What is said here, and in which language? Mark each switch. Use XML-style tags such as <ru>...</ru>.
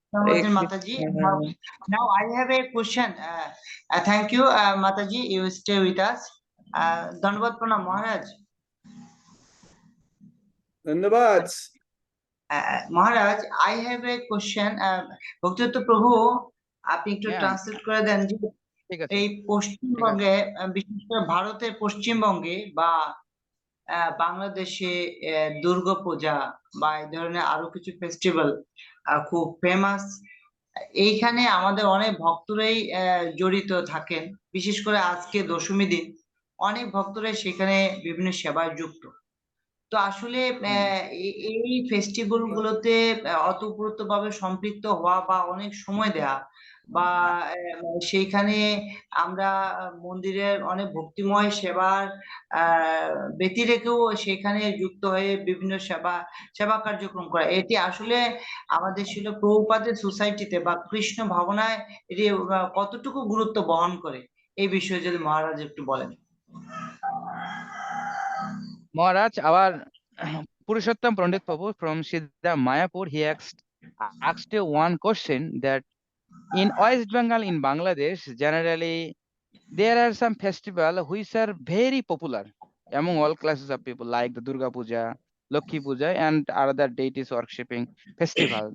<en>Hare Mataji. Krishna. Now I have a question. Thank you, Mataji. You stay with us. Dhanavad Pranam Maharaj.</en> <bn>Dhanabad.</bn> <en>Maharaj, I have a question.</en> <bn>Bhaktivedanta Prabhu, আপনি একটু yeah, translate করে দেন যে ঠিক আছে, এই ঠিক আছে। পশ্চিমবঙ্গে বিশেষ করে ভারতের পশ্চিমবঙ্গে বা বাংলাদেশে দুর্গাপূজা বা এই ধরনের আরো কিছু ফেস্টিভ্যাল খুব ফেমাস। এইখানে আমাদের অনেক ভক্তরাই জড়িত থাকেন, বিশেষ করে আজকে দশমী দিন অনেক ভক্তরাই সেখানে বিভিন্ন সেবায় যুক্ত। তো আসলে এই ফেস্টিভ্যাল গুলোতে অতপ্রতভাবে সম্পৃক্ত হওয়া বা অনেক সময় দেয়া বা সেইখানে আমরা মন্দিরের অনেক ভক্তিময় সেবার ব্যতি রেখেও সেখানে যুক্ত হয়ে বিভিন্ন সেবা কার্যক্রম করা, এটি আসলে আমাদের ছিল প্রভুপাদের সোসাইটিতে বা কৃষ্ণ ভাবনায় এটি কতটুকু গুরুত্ব বহন করে, এই বিষয়ে যদি মহারাজ একটু বলেন।</bn> <en>Maharaj, our Purushottam Pandit Prabhu from Siddha Mayapur, he asked you one question that in West Bengal, in Bangladesh, generally there are some festivals which are very popular among all classes of people, like the Durga Puja, Lakshmi Puja, and other deities worshipping festival.</en>